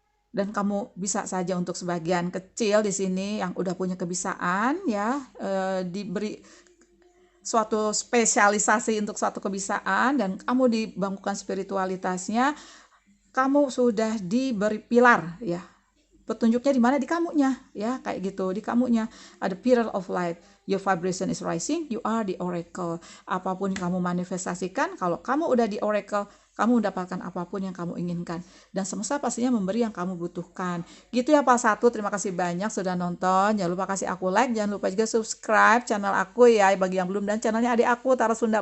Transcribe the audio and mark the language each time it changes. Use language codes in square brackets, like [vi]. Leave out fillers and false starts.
[id] Dan kamu bisa saja untuk sebagian kecil di sini yang udah punya kebisaan ya, diberi suatu spesialisasi untuk suatu kebisaan dan kamu dibangunkan spiritualitasnya, kamu sudah diberi pilar ya. Petunjuknya di mana? Di kamunya ya, kayak gitu. Di kamunya ada [en] pillar of light, your vibration is rising, you are the oracle. [id] Apapun kamu manifestasikan, kalau kamu udah di oracle, kamu mendapatkan apapun yang kamu inginkan, dan semesta pastinya memberi yang kamu butuhkan. Gitu ya Pak Satu, terima kasih banyak sudah nonton. Jangan lupa kasih aku like, jangan lupa juga subscribe channel aku ya bagi yang belum, dan channelnya adik aku Tara Sunda.